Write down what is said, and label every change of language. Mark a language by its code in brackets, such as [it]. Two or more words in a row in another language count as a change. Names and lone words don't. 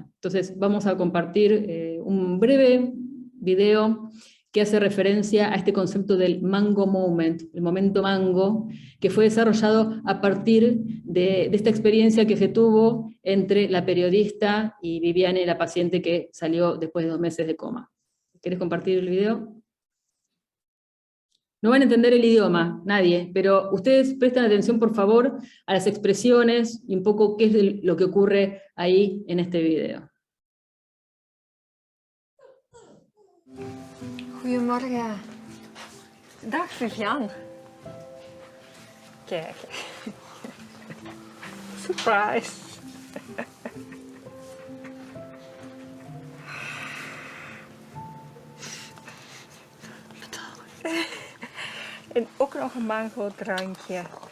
[es] Entonces vamos a compartir un breve video que hace referencia a este concepto del [en] mango moment, [es] el momento mango, que fue desarrollado a partir de esta experiencia que se tuvo entre la periodista y Viviane, la paciente que salió después de 2 meses de coma. ¿Querés compartir el video? No van a entender el idioma, nadie, pero ustedes prestan atención, por favor, a las expresiones y un poco qué es lo que ocurre ahí en este video. [nl] Goedemorgen. Dag Viviane. Kijk. Surprise. En ook nog een mango drankje.